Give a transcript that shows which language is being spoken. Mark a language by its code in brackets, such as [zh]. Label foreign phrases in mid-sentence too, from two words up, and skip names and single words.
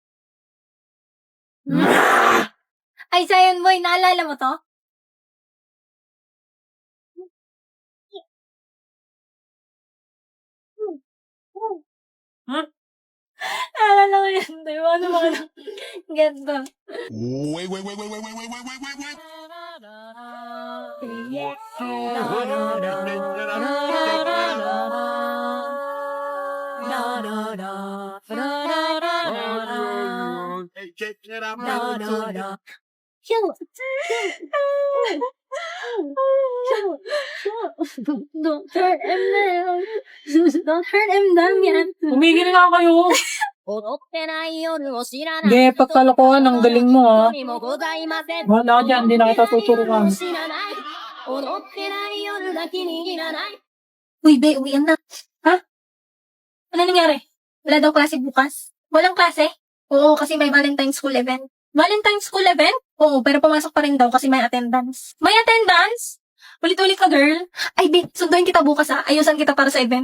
[tl] Ay, Zion Boy, naalala mo to? Huh? Naalala ko yan. Diba? Ano mga ganto. [en] Wait. Hey, check it out, man. Don't hurt him now. Don't hurt him, Damian. [tl] Umigil nga kayo. [ja] 踊ってない夜を知らない [tl] Hindi, pagkalokohan, ang galing mo [ja] にもございません [tl] Wala ka dyan, hindi na kita tuturuan. [ja] 知らない踊ってない夜が気に入らない [tl] Uy, be, uwian na. Ha? Ano nangyari? Wala daw klase bukas? Walang klase? Oo, kasi may [en] Valentine's School event. Valentine's School event? [tl] Oo, pero pumasok pa rin daw kasi may attendance. May attendance? Ulit-ulit ka, girl. Ay, be, sunduin kita bukas Ayusan kita para sa event.